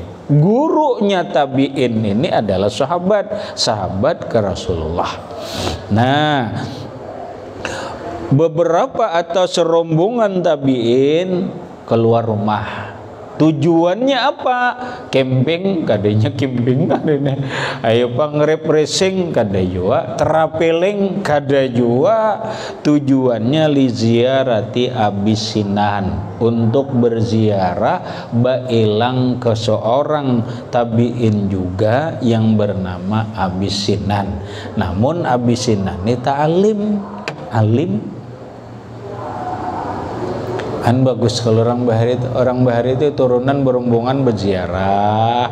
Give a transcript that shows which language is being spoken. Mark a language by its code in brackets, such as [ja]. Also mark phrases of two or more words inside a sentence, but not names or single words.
[id] Gurunya tabi'in ini adalah sahabat ke Rasulullah. Nah, beberapa atau serombongan tabi'in keluar rumah. Tujuannya apa? Camping, [bjn] kadanya camping, kadanya ayo refreshing, kada jua traveling, kada jua. [id] Tujuannya [ar] لزيارة أبي سنان, [id] untuk berziarah bailang ke seorang tabi'in juga yang bernama Abi Sinan. Namun Abi Sinan ini alim. Kan bagus kalau orang Bahari itu turunan berombongan berziarah.